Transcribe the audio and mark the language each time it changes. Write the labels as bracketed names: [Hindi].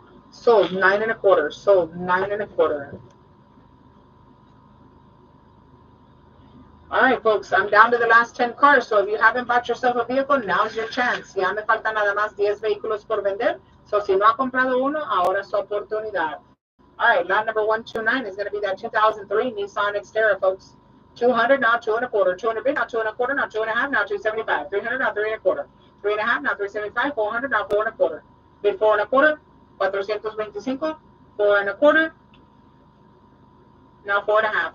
[English] Sold 9.25. Sold 9.25. All right, folks, I'm down to the last 10 cars. So if you haven't bought yourself a vehicle, now's your chance. [Spanish] Ya me faltan nada más 10 vehículos por vender. So si no ha comprado uno, ahora es su oportunidad. [English] All right, lot number 129 is going to be that 2003 Nissan Xterra, folks. 200, now 2.25. 200 bid, now 2.25, now 2.5, now 275. 300, now 3.25. 3.5, now 375. 400, now 4.25. Bid 4.25. 425. 4.25. Now 4.5.